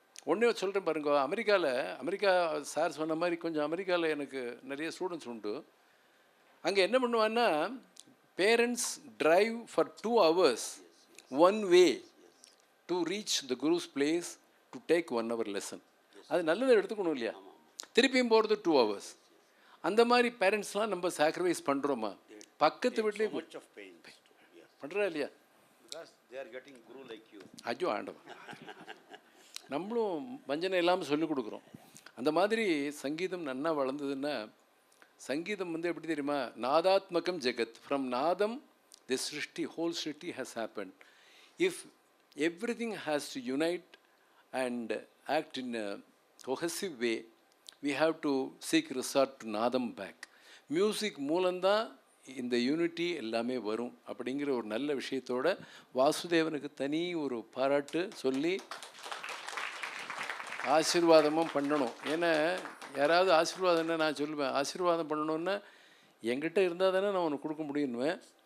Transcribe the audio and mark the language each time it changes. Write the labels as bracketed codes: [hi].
[ta] ஒன்றே சொல்கிறேன் பாருங்க, அமெரிக்கா சார் சொன்ன மாதிரி கொஞ்சம் அமெரிக்காவில் எனக்கு நிறைய ஸ்டூடெண்ட்ஸ் உண்டு. அங்கே என்ன பண்ணுவான்னா, [en] Parents drive for 2 hours one way to reach the guru's place to take 1 hour lesson. [ta] அது நல்லதை எடுத்துக்கணும் இல்லையா? திருப்பியும் போகிறது 2 hours. அந்த மாதிரி பேரண்ட்ஸ்லாம் நம்ம சாக்ரிஃபைஸ் பண்ணுறோமா? பக்கத்து வீட்லேயே பண்ணுறா இல்லையா? ஐயோ ஆண்டவன், நம்மளும் வஞ்சனை இல்லாமல் சொல்லிக் கொடுக்குறோம். அந்த மாதிரி சங்கீதம் நன்னா வளர்ந்ததுன்னா, சங்கீதம் வந்து எப்படி தெரியுமா, [sa] நாதாத்மகம் ஜெகத். [en] From நாதம் the சிருஷ்டி, whole சிருஷ்டி has happened. If everything has to unite and act in a cohesive way, we have to seek resort to nadam back. [ta] Music மூலம்தான் இந்த யூனிட்டி எல்லாமே வரும் அப்படிங்கிற ஒரு நல்ல விஷயத்தோட வாசுதேவனுக்கு தனி ஒரு பாராட்டு சொல்லி ஆசீர்வாதமும் பண்ணணும். ஏன்னா யாராவது ஆசீர்வாதம்னா நான் சொல்லுவேன், ஆசீர்வாதம் பண்ணணுன்னா என்கிட்ட இருந்தால் தானே நான் உனக்கு கொடுக்க முடியும்னுவேன்.